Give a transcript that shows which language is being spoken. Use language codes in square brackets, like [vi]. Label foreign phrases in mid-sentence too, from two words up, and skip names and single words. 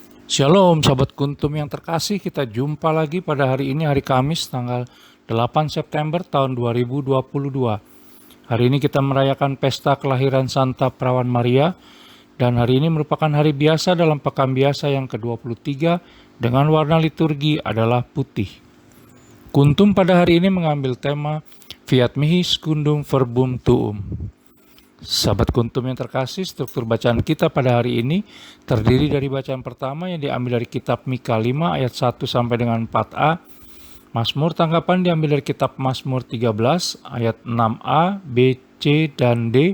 [id] Shalom sahabat kuntum yang terkasih, kita jumpa lagi pada hari ini, hari Kamis tanggal 8 September tahun 2022. Hari ini kita merayakan pesta kelahiran Santa Perawan Maria, dan hari ini merupakan hari biasa dalam pekan biasa yang ke-23 dengan warna liturgi adalah putih. Kuntum pada hari ini mengambil tema [la] Fiat mihi secundum verbum tuum. [id] Sahabat kuntum yang terkasih, struktur bacaan kita pada hari ini terdiri dari bacaan pertama yang diambil dari kitab Mika 5 ayat 1 sampai dengan 4a. Mazmur tanggapan diambil dari kitab Mazmur 13 ayat 6a, b, c, dan d.